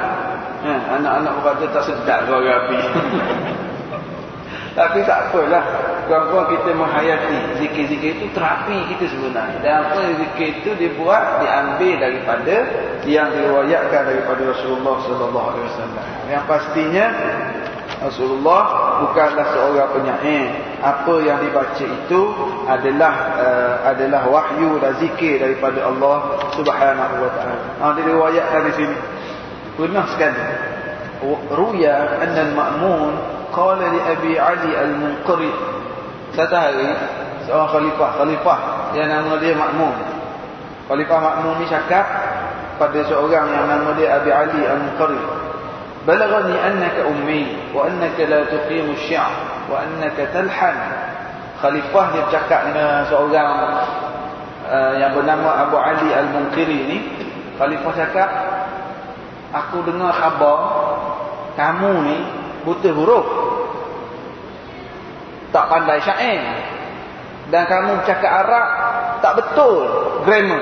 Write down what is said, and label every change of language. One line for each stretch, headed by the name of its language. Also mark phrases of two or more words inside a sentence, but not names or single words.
Malay: Anak-anak berkata tak sedap suara api. Tapi tak apalah, kawan-kawan, kita menghayati zikir-zikir itu terapi kita sebenarnya. Dan apa zikir itu dibuat, diambil daripada yang diriwayatkan daripada Rasulullah
Arabic: صلى الله عليه وسلم.
Malay: Yang pastinya Rasulullah bukanlah seorang penyair. Apa yang dibaca itu adalah wahyu dan zikir daripada Allah
Arabic: سبحانه وتعالى.
Malay: Diriwayatkan di sini. Pernah sekali
Arabic: رُوِيَ أنّ المأمون قال لأبي علي المنقري.
Malay: Satu hari seorang khalifah yang nama dia Ma'mun. Khalifah Ma'mun ni cakap pada seorang yang nama dia Abi Ali al-Munqari.
Arabic: بلغني أنك أمي وأنك لا تقيم الشعر وأنك تلحن.
Malay: Khalifah dia bercakap dengan seorang yang bernama Abu Ali al-Munqari ni. Khalifah cakap, aku dengar khabar kamu ni buta huruf, tak pandai syair, dan kamu cakap Arab tak betul, grammar.